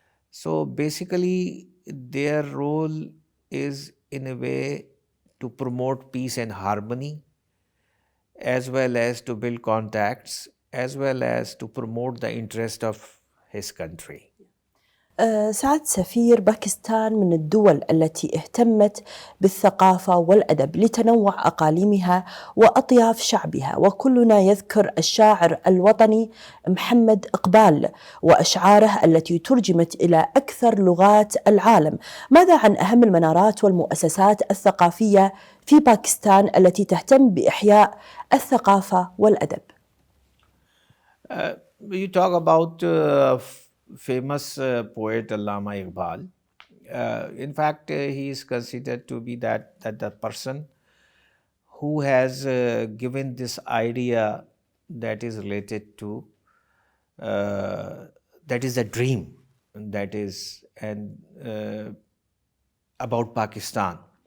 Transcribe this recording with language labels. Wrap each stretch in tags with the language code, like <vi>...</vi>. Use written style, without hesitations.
<en>So basically, their role is in a way to promote peace and harmony, as well as to build contacts, as well as to promote the interest of his country.</en> <ar>سعادة سفير، باكستان من الدول التي اهتمت بالثقافة والأدب لتنوع أقاليمها وأطياف شعبها، وكلنا يذكر الشاعر الوطني محمد إقبال وأشعاره التي ترجمت إلى أكثر لغات العالم. ماذا عن أهم المنارات والمؤسسات الثقافية في باكستان التي تهتم بإحياء الثقافة والأدب؟</ar> <en>You talk about famous poet Allama Iqbal. In fact, he is considered to be that the person who has given this idea that is related to that is a dream, that is and about Pakistan.</en>